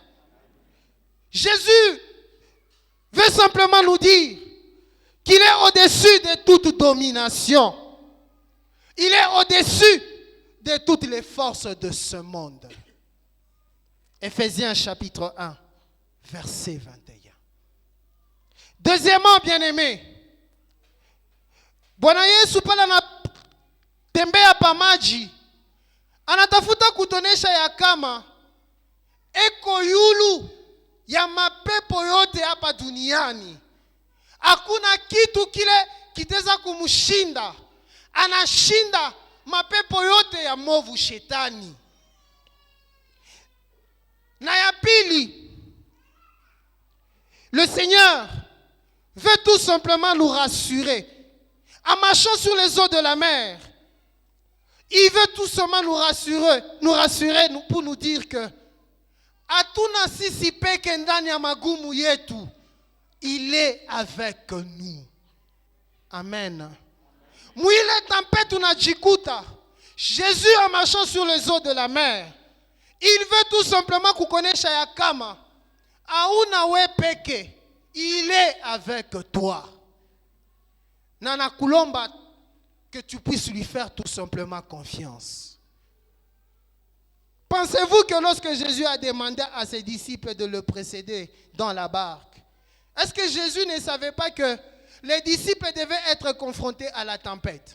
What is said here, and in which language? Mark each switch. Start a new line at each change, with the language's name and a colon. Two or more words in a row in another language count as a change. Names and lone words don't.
French: Jésus veut simplement nous dire qu'il est au-dessus de toute domination. Il est au-dessus de toutes les forces de ce monde. Éphésiens chapitre 1, verset 21. Deuxièmement, bien-aimé,
Swahili: Bwana Yesu pala na tembea pa maji, anatafuta kutonesha ya kama eko yulu ya mapepo yote hapa duniani. Hakuna kitu kile kitaweza kumshinda. Anashinda mapepo yote ya movu shetani. Na ya pili,
French: le Seigneur veut tout simplement nous rassurer. En marchant sur les eaux de la mer, il veut tout simplement nous rassurer pour nous dire que
Swahili: hatuna sisi peke ndani ya magumu yetu,
French: il est avec nous. Amen.
Swahili: Mwile tempête unajikuta.
French: Jésus en marchant sur les eaux de la mer, il veut tout simplement
Swahili: kukonesha ya kama hauna we peke,
French: il est avec toi.
Swahili: Nana kulomba
French: que tu puisses lui faire tout simplement confiance. Pensez-vous que lorsque Jésus a demandé à ses disciples de le précéder dans la barque, est-ce que Jésus ne savait pas que les disciples devaient être confrontés à la tempête?